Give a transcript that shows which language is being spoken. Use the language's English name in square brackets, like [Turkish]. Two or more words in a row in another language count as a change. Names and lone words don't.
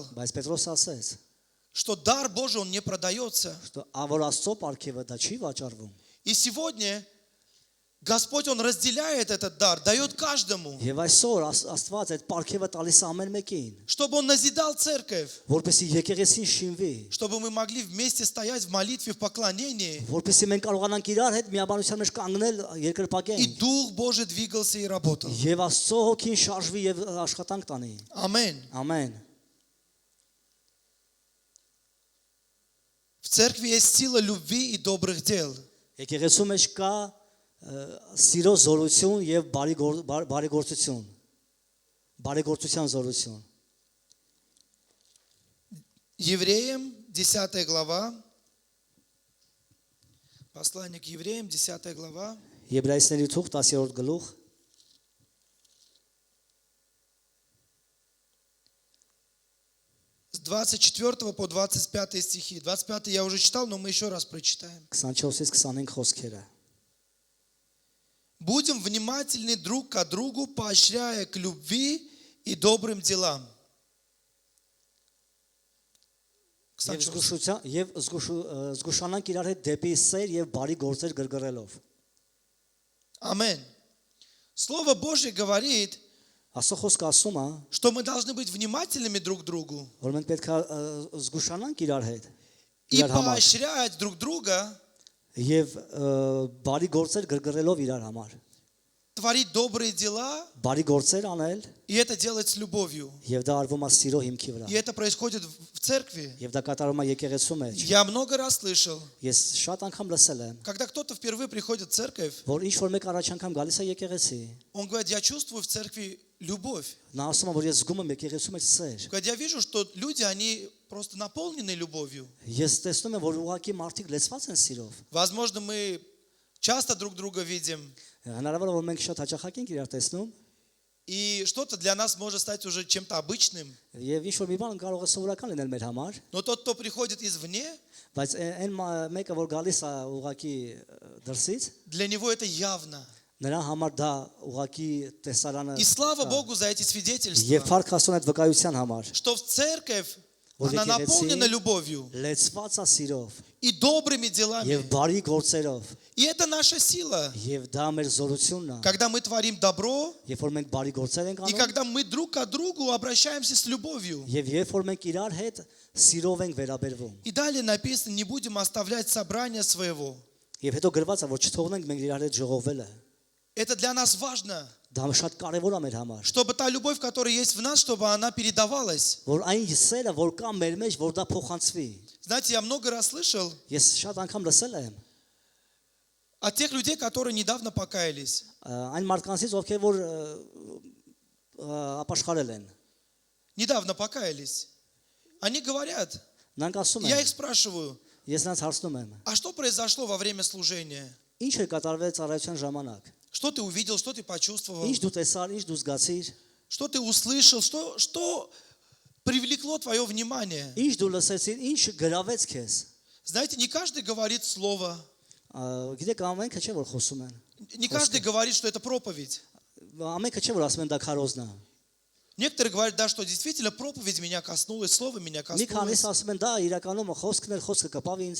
[Armenian] Բայց Պետրոս ասեց, [Russian] что дар Божий, он не продается. [Armenian] что որ Աստծո պարգևը դա չի վաճառվում։ [Russian] И сегодня Господь, Он разделяет этот дар, дает каждому, [Armenian] Եվ այսօր Աստված այդ պարգևը տալիս է ամեն մեկին, [Russian] чтобы Он назидал церковь, [Armenian] որպեսզի եկեղեցին շինվի, [Russian] чтобы мы могли вместе стоять в молитве, в поклонении, [Armenian] որպեսզի մենք կարողանանք իրար հետ միաբանության մեջ կանգնել [Russian] и [Armenian] երկրպագենք, [Russian] Дух Божий двигался и работал. [Armenian] եւ Աստծո հոգին շարժվի եւ աշխատանք տանի։ [Russian] Аминь. [Armenian] Ամեն։ [Russian] В церкви есть сила любви и добрых дел. [Armenian] Եկեղեցու մեջ կա սիրո զորություն եւ բարեգործություն։ Բարեգործության զորություն։ [Russian] Евреям, 10 глава. Послание к евреям, 10 глава. [Armenian] Եբրայեցիների թուղթ 10-րդ գլուխ [Russian] С 24 по 25 стихи. 25 я уже читал, но мы еще раз прочитаем. [Armenian] 24-ից 25 խոսքերը։ [Russian] Будем внимательны друг к другу, поощряя к любви и добрым делам. [Armenian] Եվ զգուշության եւ զգուշանանք իրար հետ դեպի սեր եւ բարի գործեր գրգռելով։ [Russian] Аминь. Слово Божье говорит, [Armenian] Աստծո խոսքը ասում է, [Russian] что мы должны быть внимательными друг к другу [Armenian] որ մենք պետք է զգուշանանք իրար հետ, [Russian] и [Armenian] իրար համար [Russian] поощрять друг друга, [Armenian] եւ բարի գործեր գրգռելով իրար համար։ [Russian] творить добрые дела, [Armenian] Բարի գործեր անել [Russian] и это делать с любовью. [Armenian] եւ դա արվում է սիրո հիմքի վրա։ [Russian] И это происходит в церкви. [Armenian] Եվ դա կատարվում է եկեղեցու մեջ։ [Russian] Я много раз слышал, [Armenian] Ես շատ անգամ լսել եմ, [Russian] когда кто-то впервые приходит в церковь, [Armenian] որ ինչ որ մեկ առաջ անգամ գալիս է եկեղեցի, [Russian] он говорит, я чувствую в церкви любовь. [Armenian] նա ասում է, որ ես զգում եմ եկեղեցու մեջ սեր։ [Russian] Говорит, я вижу, что люди, они просто наполнены любовью. [Armenian] Ես տեսնում եմ, որ ուղղակի մարդիկ լեցված են սիրով։ [Russian] Возможно, мы часто друг друга видим, [Armenian] Հնարավոր է որ մենք շատ հաճախակ ենք իրար տեսնում, [Russian] и что-то для нас может стать уже чем-то обычным. [Armenian] եւ ինչ որ մի բան կարող է սովորական լինել մեր համար, [Russian] Но тот, кто приходит извне, [Armenian] բայց այն մեկը որ գալիս է ուղղակի դրսից, [Russian] для него это явно. [Armenian] նրա համար դա ուղղակի տեսարանը [Russian] И слава Богу за эти [Armenian] եւ [Russian] свидетельства, [Armenian] փառք Աստծուն այդ вկայության համար, [Russian] что в церковь, [Armenian] որ [Russian] она [Armenian] եկեղեցին [Russian] наполнена любовью [Armenian] լեցված է սիրով [Russian] и добрыми делами. [Armenian] եւ բարի գործերով, [Russian] И это наша сила. [Armenian] եւ դա մեր զորությունն է, [Russian] Когда мы творим добро, [Armenian] երբ որ մենք բարի գործեր ենք [Russian] и [Armenian] անում, [Russian] когда мы друг к другу обращаемся с любовью. [Armenian] եւ երբ որ մենք իրար հետ սիրով ենք վերաբերվում, [Russian] И далее написано, не будем оставлять собрание своего. [Armenian] եւ հետո գրված է որ չթողնենք մենք իրար հետ ժողովելը, [Russian] Это для нас важно, [Armenian] դա շատ կարեւոր է մեր համար, [Russian] чтобы та любовь, которая есть в нас, чтобы она передавалась. [Armenian] որ այն սերը որ կա մեր մեջ, որ դա փոխանցվի։ [Russian] Знаете, я много раз слышал [Armenian] Ես շատ անգամ լսել եմ [Russian] от тех людей, которые недавно покаялись. [Armenian] այն մարդկանցից, ովքեր որ ապաշխարել են։ [Russian] Недавно покаялись. Они говорят, [Armenian] Նրանք ասում [Russian] я [Armenian] են, [Russian] их спрашиваю, [Armenian] ես նրանց հարցնում եմ, [Russian] а что произошло во время служения? [Armenian] ինչ է կատարվել ծառայության ժամանակ։ [Russian] Что ты увидел, что ты почувствовал, [Armenian] Ինչ դու տեսար, ինչ դու զգացիր, [Russian] что ты услышал, что привлекло твое внимание? [Armenian] ինչ դու լսեցիր, ինչ գրավեց քեզ։ [Russian] Знаете, не каждый говорит слово, [Armenian] Գիտեք, ամենքը չէ որ խոսում են։ [Russian] не каждый говорит, что это проповедь. [Armenian] Ամենքը չէ որ ասում են դա քարոզն է։ [Russian] Некоторые говорят, да, что действительно проповедь меня коснулась, слово меня [Armenian] Մի քանիս [Russian] коснулось. [Armenian] ասում են դա իրականում խոսքն խոսքը կպավ ինձ։